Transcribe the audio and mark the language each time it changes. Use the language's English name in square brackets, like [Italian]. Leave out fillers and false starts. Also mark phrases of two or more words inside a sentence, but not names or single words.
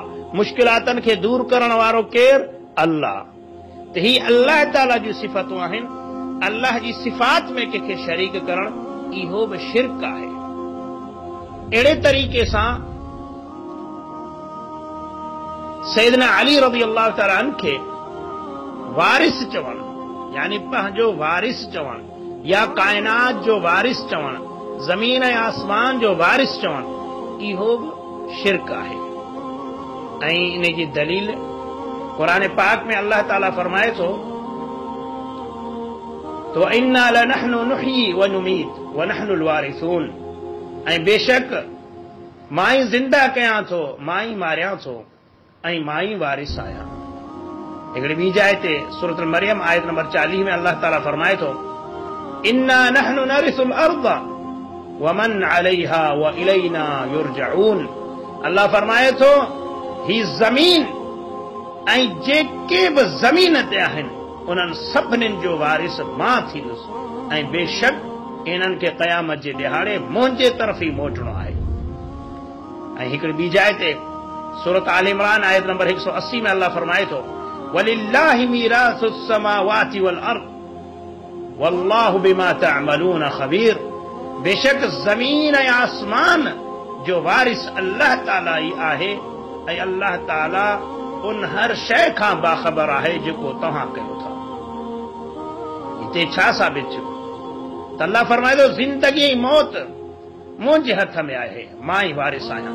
[Sindhi] मुश्किलातनि खे दूर करण वारो केरु? अल्लाह। त ही अल्लाह ताला जूं सिफ़तूं आहिनि। अल्लाह जी सिफ़ात में कंहिंखे शरीक करण इहो बि शिरक आहे। अहिड़े तरीक़े सां सैयदना अली [Arabic] رضي الله تعالى عنه [Sindhi] खे वारिस चवणु, यानी पंहिंजो वारिस चवणु, या काइनात जो वारिस चवणु, ज़मीन ऐं आसमान जो वारिस चवणु, इहो बि शिरक आहे। ऐं इन जी दलील क़ुरान पाक में अल्लाह ताला फरमाए थो तो [Arabic] إنا لنحن نحيي ونميت ونحن الوارثون, [Sindhi] ऐं बेशक मां ई ज़िंदा कयां थो, मां ई मारियां थो, ऐं मां ई वारिस आहियां। हिकिड़ी ॿी जाइ ते सूरत मरियम आयत नंबर 40 में अल्लाह ताला फरमाए थो [Arabic] إنا نحن نرث الأرض ومن عليها وإلينا يرجعون. [Sindhi] अल्लाह फरमाए थो ही ज़मीन ऐं जेके बि ज़मीन ते आहिनि उन्हनि सभिनीनि जो वारिस मां थींदुसि, ऐं बेशक इन्हनि खे क़यामत जे ॾिहाड़े मुंहिंजे तरफ़ ई मोटणो आहे। ऐं हिकिड़ी ॿी जाइ ते सूरत आल इमरान आयत नंबर 180 में अल्लाह फरमाए थो [Arabic] ولله ميراث السماوات والأرض والله بما تعملون خبير. [Sindhi] बेशक ज़मीन ऐं आसमान जो वारिस अल्लाह ताला ई आहे, ऐं अल्लाह ताला उन हर शइ खां बाख़बर आहे जेको तव्हां कयो था। हिते छा साबित थियो त अल्लाह फरमाए थो ज़िंदगी ऐं मौत मुंहिंजे हथ में आहे, मां ई वारिस आहियां।